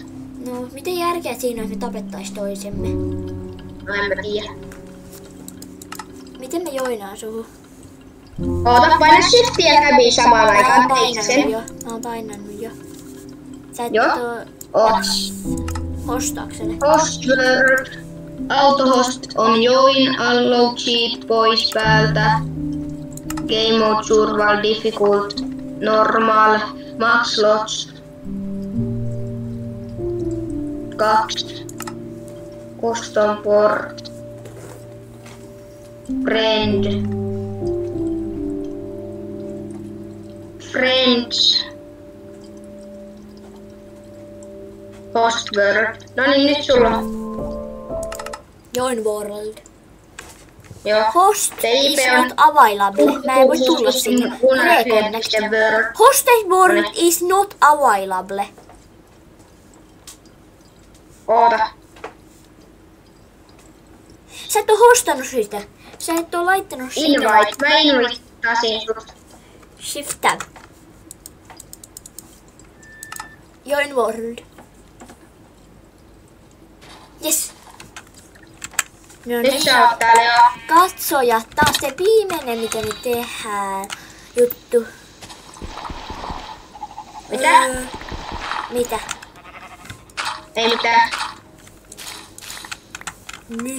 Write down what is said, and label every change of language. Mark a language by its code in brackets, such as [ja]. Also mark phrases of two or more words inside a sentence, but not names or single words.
[fi] No, miten järkeä siinä on, että me tapettais toisemme? No, en mä tiedä. Miten me joinaan suhu? Oota, paina shiftiä ja tabia samaan aikaan. Teit sen. Mä oon painannut jo. Sä et Joo. Hostaakseni. [en] Host word. Autohost on join, allow cheat [fi] pois päältä. [en] Game mode survival difficult. Normal. Max slots. 2. Custom port. Friends. Host word. [fi] No niin, nyt sulla. [en] Join world. [fi] Joo. [en] Host is not available. [fi] Mä en voi tulla sinne. [en] Hosted world is not available. [fi] Oota. Sä et oo hostannut sitä. Sä et oo laittanut sitä. Invite. Mä invitasin sut. [en] Shift tab. Join world. Yes. [fi] No Nyt niin. sä oot täällä jo. Katsoja, taas se viimeinen mitä me tehdään. Juttu. Mitä? Mitä? Ei mitään. Niin.